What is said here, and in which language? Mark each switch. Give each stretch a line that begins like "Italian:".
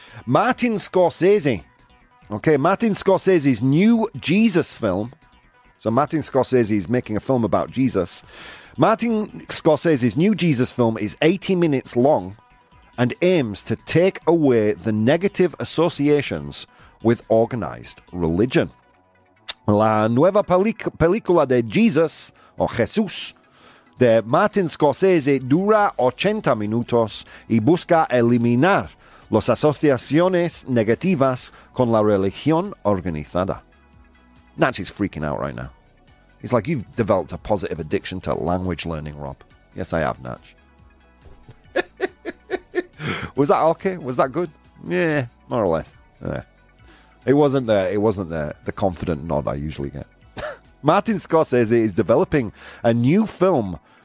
English: Martin Scorsese. Okay, Martin Scorsese's new Jesus film. So Martin Scorsese is making a film about Jesus. Martin Scorsese's new Jesus film is 80 minutes long and aims to take away the negative associations with organized religion.
Spanish: La nueva película de Jesus, o Jesús, de Martin Scorsese dura 80 minutos y busca eliminar las asociaciones negativas con la religión organizada.
English: Natch is freaking out right now. He's like, you've developed a positive addiction to language learning, Rob. Yes, I have, Natch. Was that okay? Was that good? Yeah, more or less. Yeah. It wasn't the confident nod I usually get. Martin Scorsese is developing a new film